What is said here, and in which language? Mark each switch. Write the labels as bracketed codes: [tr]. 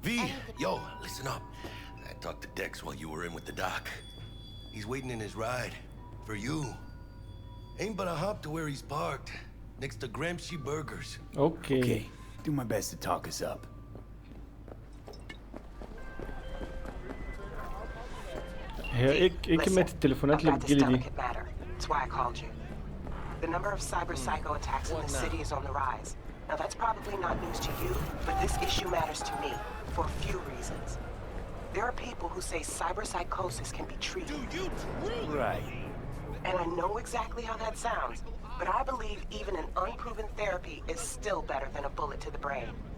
[en] V, yo, listen up. I talked to Dex while you were in with the doc. He's waiting in his ride. For you. Ain't but a hop to where he's parked. Next to Gramsci Burgers. Okay. Okay, do my best to talk us up. [ar] هي ايه كمية التليفونات اللي بتجيلي دي؟ [en] That's why I called you. The number of cyber psycho attacks in the city is on the rise. Now that's probably not news to you, but this issue matters to me for a few reasons. There are people who say cyber psychosis can be treated. Do you truly? Right. And I know exactly how that sounds, but I believe even an unproven therapy is still better than a bullet to the brain.